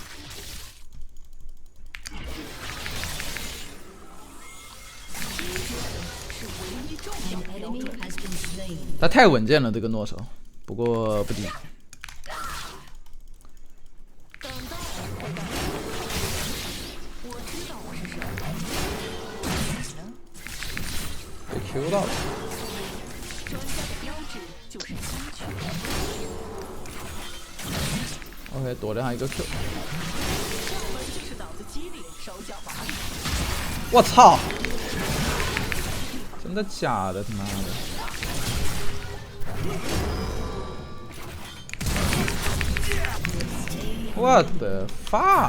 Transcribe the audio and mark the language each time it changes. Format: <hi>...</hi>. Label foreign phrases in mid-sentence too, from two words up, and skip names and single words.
<zh>他太穩健了，這個諾手，不過不低。被 Q 到了。OK， 躲了他一個 Q。我操！真的假的？他媽的！我的 fuck！</zh>